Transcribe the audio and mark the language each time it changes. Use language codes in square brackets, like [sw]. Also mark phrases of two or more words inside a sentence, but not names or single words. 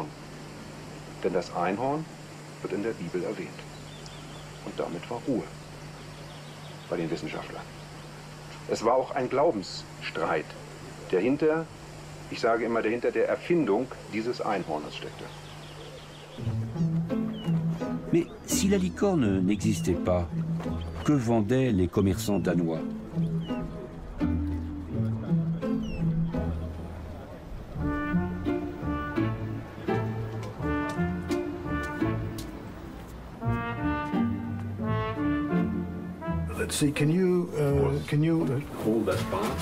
[de] Denn das Einhorn wird in der Bibel erwähnt. Und damit war Ruhe bei den Wissenschaftlern. Es war auch ein Glaubensstreit, der hinter, ich sage immer, der hinter der Erfindung dieses Einhornes steckte. [fr] Mais si la licorne n'existait pas, que vendaient les commerçants danois ? [en] Let's see, can you hold that bar?